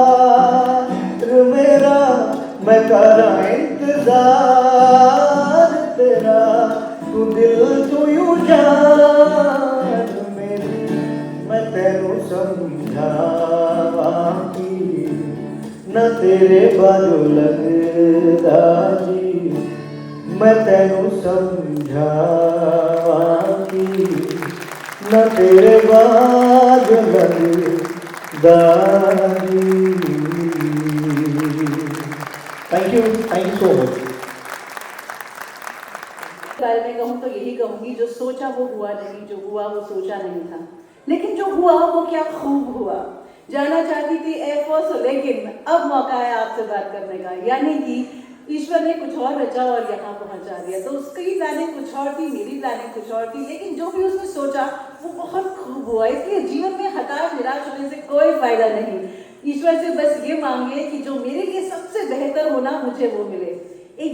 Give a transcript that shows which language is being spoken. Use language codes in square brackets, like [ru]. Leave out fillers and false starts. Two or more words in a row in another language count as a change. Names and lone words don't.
[pa] ਮੇਰਾ ਮੈਂ ਕਰਾਂ ਇੰਤਜ਼ਾਰ ਤੇਰਾ ਤੂੰ ਦਿਲ ਤੂੰ ਯੂੰ ਜਾਨ ਮੇਰੀ ਮੈਂ ਤੈਨੂੰ ਸਮਝਾਵਾਂ ਨਾ ਤੇਰੇ ਬਾਜੂ ਲਗਦਾ ਜੀ ਮੈਂ ਤੈਨੂੰ ਸਮਝਾਵਾਂ ਨਾ ਤੇਰੇ ਬਾਜੂ ਲਗਦਾ ਜੀ [en] thank you so much [hi] बारे में कहूँ तो यही कहूँगी जो सोचा वो हुआ नहीं जो हुआ वो सोचा नहीं था लेकिन जो हुआ वो क्या खूब हुआ जाना चाहती थी एयरफोर्स लेकिन अब मौका है आपसे बात करने का यानी कि ईश्वर ने कुछ और रचा और यहाँ पहुँचा दिया तो उसकी प्लानिंग कुछ और थी मेरी प्लानिंग कुछ और थी लेकिन जो भी उसने सोचा वो बहुत खूब हुआ इसलिए जीवन में हताश निराश होने से कोई फायदा नहीं ईश्वर से बस ये मांगे कि जो मेरे लिए सबसे बेहतर होना मुझे वो मिले एक